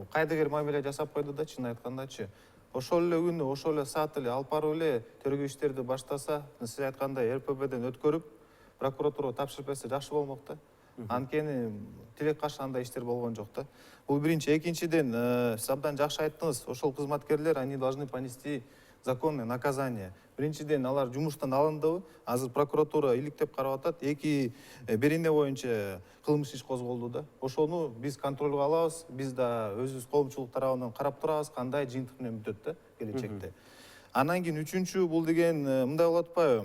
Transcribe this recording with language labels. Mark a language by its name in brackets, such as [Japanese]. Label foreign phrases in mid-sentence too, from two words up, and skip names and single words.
[Kyrgyz] Кайдыгер мамиле жасап койду да, чын айткандачы. Ошол эле күнү, ошол эле саат эле алып барып эле тергөө иштерди баштаса, сиз айткандай РПБден өткөрүп, прокуратурага тапшырып берсе жакшы болмок да. Анткени тилек каршы андай иштер болгон жок да. Бул биринчи, экинчиден, сиз абдан жакшы айттыңыз, ошол кызматкерлер, [Russian] они должны понести законное наказание. [Kyrgyz] Биринчиден, алар жумуштан алындыбы, азыр прокуратура иликтеп карап атат, эки берене боюнча кылмыш иш козголду да. Ошону биз контролго алабыз, биз да өзүбүз коомчулук тарабынан карап турабыз, кандай жыйынтык менен бүтөт да келечекте. Анан кийин үчүнчү, бул деген мындай болуп атпайбы?